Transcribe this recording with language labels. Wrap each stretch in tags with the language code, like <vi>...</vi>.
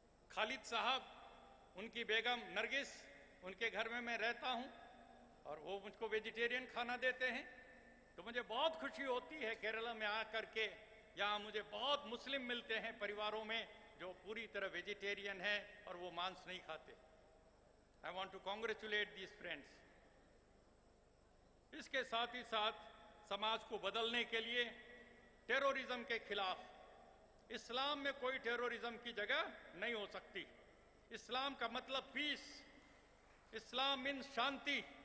<hi>खालिद साहब, उनकी बेगम नरगिस, उनके घर में मैं रहता हूं और वो मुझको वेजिटेरियन खाना देते हैं। तो मुझे बहुत खुशी होती है केरला में आकर के, यहाँ मुझे बहुत मुस्लिम मिलते हैं परिवारों में जो पूरी तरह वेजिटेरियन है और वो मांस नहीं खाते।</hi> <en>I want to congratulate these friends.</en> <hi>इसके साथ ही साथ समाज को बदलने के लिए टेररिज्म के खिलाफ, इस्लाम में कोई टेररिज्म की जगह नहीं हो सकती। इस्लाम का मतलब पीस, इस्लाम मीन्स शांति।</hi>